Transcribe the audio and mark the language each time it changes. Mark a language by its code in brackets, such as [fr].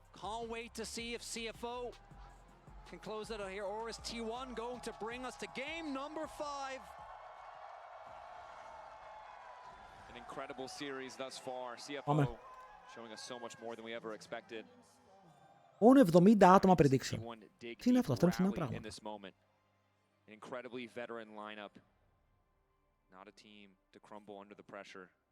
[en] Can't wait to see if CFO can close it out here, or is T1 going to bring us to game number 5? An incredible series thus far. CFO showing us so much more than we ever expected. [el] Μόνο 70 άτομα prediction. Τι είναι αυτό, αυτό είναι ένα πράγμα. [en] An incredibly veteran lineup. Not a team to crumble under the pressure.